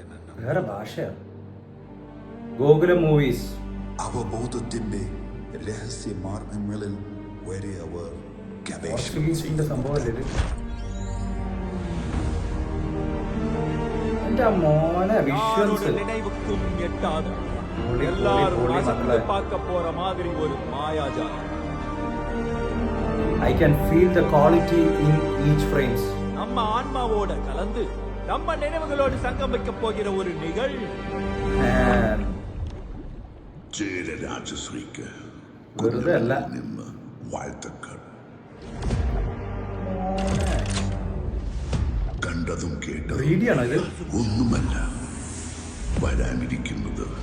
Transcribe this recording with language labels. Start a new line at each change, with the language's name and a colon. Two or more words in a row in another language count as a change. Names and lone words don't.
Malayalam: വേറെ ഭാഷയാണ്. ഗോകുലം മൂവീസ് അവബോധത്തിന്റെ രഹസ്യ മാർഗങ്ങളിൽ വരെ അവർ സംഭവം. എന്റെ മോനെ വിഷ്വൽസ്
Tamil: நினைவுக்கும் எட்டாத எல்லாரும் ரசித்து பார்க்க போற மாதிரி ஒரு மாயாஜாலம்.
English: I can feel the quality in each frames.
Tamil: நம்ம ஆன்மாவோட கலந்து நம்ம நினைவுகளோடு சங்கமிக்க போகிற ஒரு நிகழ்வு.
Malayalam: രാജശ്രീക്ക് വെറുതെ അല്ല. നിന്ന് വാഴ്ത്തക്കൾ. കണ്ടതും കേട്ടതും റീഡിയാണോ ഇത്? ഒന്നുമല്ല വരാനിരിക്കുന്നത്.